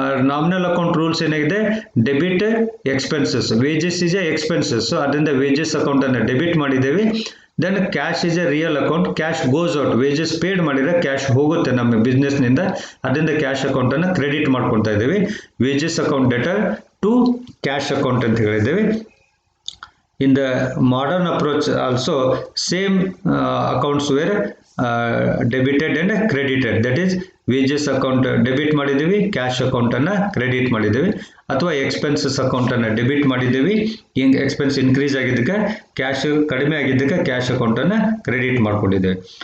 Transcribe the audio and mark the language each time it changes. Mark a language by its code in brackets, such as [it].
[kn] Nominal account rules ಏನಾಗಿದೆ, debit expenses, [en] wages is a expenses, [kn] ಅದರಿಂದ wages ಅಕೌಂಟನ್ನು debit ಮಾಡಿದ್ದೇವೆ. [en] then cash is a real account, cash goes out, [kn] wages paid ಮಾಡಿದರೆ cash ಹೋಗುತ್ತೆ ನಮ್ಮ ಬಿಸ್ನೆಸ್ನಿಂದ, ಅದರಿಂದ ಕ್ಯಾಶ್ ಅಕೌಂಟನ್ನು ಕ್ರೆಡಿಟ್ ಮಾಡ್ಕೊತಾ ಇದ್ದೀವಿ. [en] wages account debtor to cash account [kn] ಅಂತ ಹೇಳಿದ್ದೇವೆ. [en] In the modern approach also same accounts were debited and credited, that is wages account [kn] debit ಮಾಡಿದ್ದೀವಿ, ಕ್ಯಾಶ್ ಅಕೌಂಟನ್ನು ಕ್ರೆಡಿಟ್ ಮಾಡಿದ್ದೀವಿ. ಅಥವಾ ಎಕ್ಸ್ಪೆನ್ಸಸ್ ಅಕೌಂಟನ್ನು ಡೆಬಿಟ್ ಮಾಡಿದ್ದೀವಿ, ಹಿಂಗೆ ಎಕ್ಸ್ಪೆನ್ಸ್ ಇನ್ಕ್ರೀಸ್ ಆಗಿದ್ದಕ್ಕೆ ಕ್ಯಾಶ್ ಕಡಿಮೆ ಆಗಿದ್ದಕ್ಕೆ ಕ್ಯಾಶ್ ಅಕೌಂಟನ್ನು ಕ್ರೆಡಿಟ್ ಮಾಡ್ಕೊಂಡಿದ್ದೇವೆ.